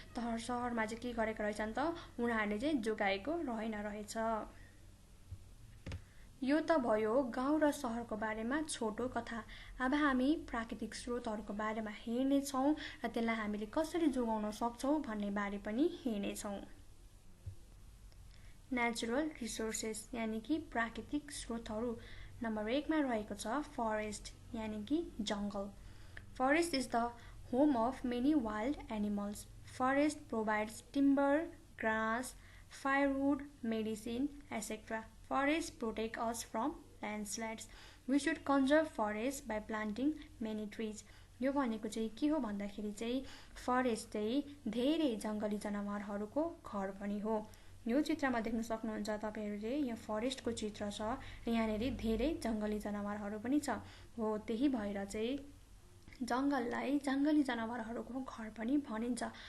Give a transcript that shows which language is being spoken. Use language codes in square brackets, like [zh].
[ne] तर सहरमा चाहिँ के गरेका रहेछन् त उनीहरूले चाहिँ जोगाएको रहेछ। यो त भयो गाउँ र सहरको बारेमा छोटो कथा। अब हामी प्राकृतिक स्रोतहरूको बारेमा हेर्नेछौँ र त्यसलाई हामीले कसरी जोगाउन सक्छौँ भन्ने बारे पनि हेर्नेछौँ। नेचुरल रिसोर्सेस यानि कि प्राकृतिक स्रोतहरू। नम्बर 1 मा रहेको छ फरेस्ट यानि कि जङ्गल। [en] Forest is the home of many wild animals. Forest provides timber, grass, firewood, medicine, etc. Forests protect us from landslides. We should conserve forests by planting many trees. [ne] यो भनेको चाहिँ के हो भन्दाखेरि चाहिँ फरेस्ट चाहिँ धेरै जङ्गली जनावरहरूको घर पनि हो। यो चित्रमा देख्न सक्नुहुन्छ तपाईहरुले, यहाँ फरेस्टको चित्र छ र यहाँनेरि धेरै जङ्गली जनावरहरू पनि छ। हो त्यही भएर चाहिँ जङ्गललाई जङ्गली जनावरहरूको घर पनि भनिन्छ।